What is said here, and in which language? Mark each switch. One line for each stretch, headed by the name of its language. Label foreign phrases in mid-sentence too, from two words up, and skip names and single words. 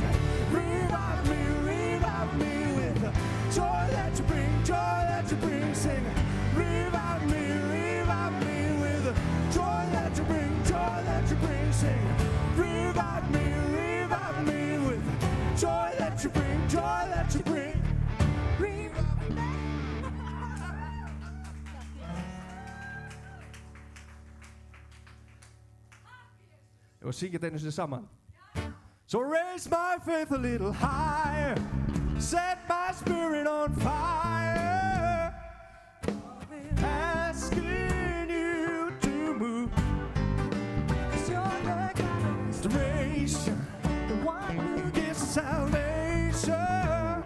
English: Revive me with joy that you bring, sing. Revive me with joy that you bring, sing. Revive me with joy that you bring,
Icelandic: Og syngið einu sinni saman.
English: So raise my faith a little higher, set my spirit on fire. Asking you to move, 'cause you're the God of restoration, the one who gives us salvation.